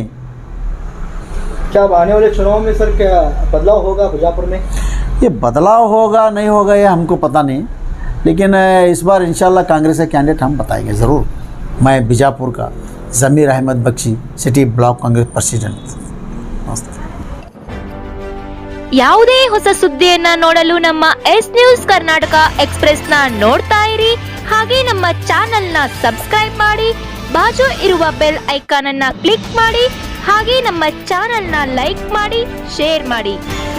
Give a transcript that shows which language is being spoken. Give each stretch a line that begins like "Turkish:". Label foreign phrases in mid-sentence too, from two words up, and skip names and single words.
Hindi: क्या अब आने वाले चुनाव में सर क्या बदलाव होगा बीजापुर में? ये बदलाव होगा नहीं होगा ये हमको पता नहीं, लेकिन इस बार इंशाल्लाह कांग्रेस का कैंडिडेट हम बताएंगे ज़रूर। मैं बीजापुर का ज़मीर अहमद बख्शी, सिटी ब्लॉक कांग्रेस प्रेसिडेंट।
Kannada: ಯಾವುದೇ ಹೊಸ ಸುದ್ದಿಯನ್ನ ನೋಡಲು ನಮ್ಮ ಎಸ್ ನ್ಯೂಸ್ ಕರ್ನಾಟಕ ಎಕ್ಸ್‌ಪ್ರೆಸ್ ನ ನೋಡ್ತಾ ಇರಿ, ಹಾಗೆ ನಮ್ಮ ಚಾನೆಲ್ ನ ಸಬ್ಸ್ಕ್ರೈಬ್ ಮಾಡಿ, ಬಾಜು ಇರುವ ಬೆಲ್ ಐಕಾನ್ ಅನ್ನ ಕ್ಲಿಕ್ ಮಾಡಿ, ಹಾಗೆ ನಮ್ಮ ಚಾನೆಲ್ ನ ಲೈಕ್ ಮಾಡಿ, ಶೇರ್ ಮಾಡಿ.